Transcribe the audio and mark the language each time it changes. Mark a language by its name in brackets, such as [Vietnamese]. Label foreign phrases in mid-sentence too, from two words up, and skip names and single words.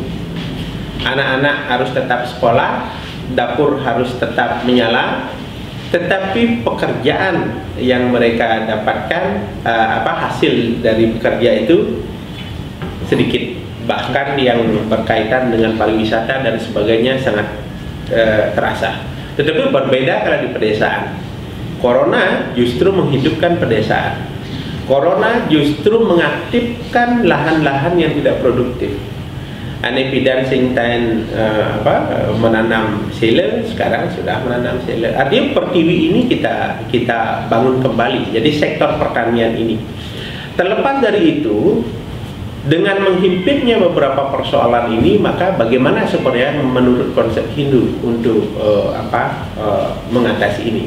[Indonesian] Anak-anak harus tetap sekolah, dapur harus tetap menyala, tetapi pekerjaan yang mereka dapatkan, hasil dari pekerja itu sedikit, bahkan yang berkaitan dengan pariwisata dan sebagainya sangat terasa. Tetapi berbeda kalau di pedesaan. Corona justru menghidupkan pedesaan. Corona justru mengaktifkan lahan-lahan yang tidak produktif. [Balinese] Ane pidan sing tain menanam sele, [Indonesian] sekarang sudah menanam sele. Artinya pertiwi ini kita bangun kembali. Jadi sektor pertanian ini. Terlepas dari itu, dengan menghimpitnya beberapa persoalan ini, maka bagaimana supaya menurut konsep Hindu untuk mengatasi ini?